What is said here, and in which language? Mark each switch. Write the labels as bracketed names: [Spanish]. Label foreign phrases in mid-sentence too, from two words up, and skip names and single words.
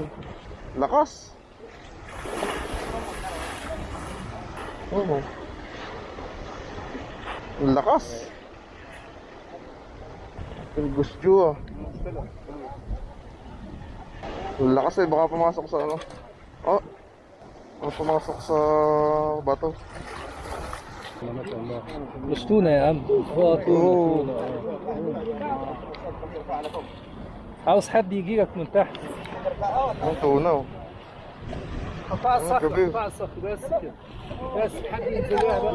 [Filipino] Lakas. Ang lakas. Ang gusto Ang lakas baka pumasok sa baka pumasok sa bato. [Arabic] مش تونة يا عم، هو تونة. عاوز حد يجي لك من تحت. تونة قطع الصخر، قطع الصخر بس كده. بس حد ينزل لها.